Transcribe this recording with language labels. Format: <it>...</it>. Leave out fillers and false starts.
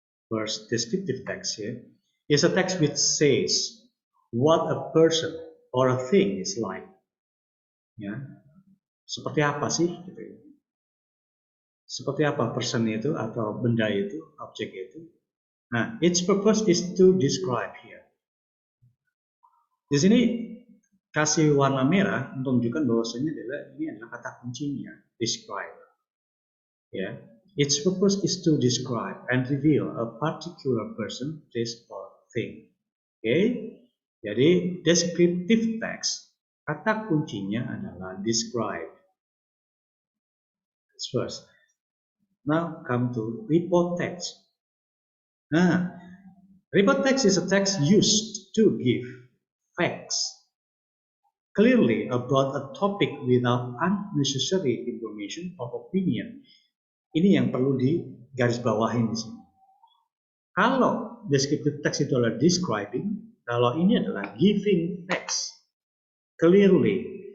<en>First, descriptive text here is a text which says what a person or a thing is like.</en> <id>Ya, seperti apa sih? Gitu ya. Seperti apa person itu atau benda itu, objek itu. Nah,</id> <en>its purpose is to describe here.</en> <id>Di sini kasih warna merah untuk menunjukkan bahwasanya ini adalah kata kuncinya, describe. Ya,</id> <en>its purpose is to describe and reveal a particular person, place, or thing.</en> <id>Oke, jadi descriptive text kata kuncinya adalah describe.</id> <en>That's first. Now come to report text.</en> <id>Nah,</id> <en>report text is a text used to give facts clearly about a topic without unnecessary information or opinion.</en> <id>Ini yang perlu digarisbawahi di sini. Kalau descriptive text itu adalah describing, kalau ini adalah</id> <en>giving facts clearly.</en>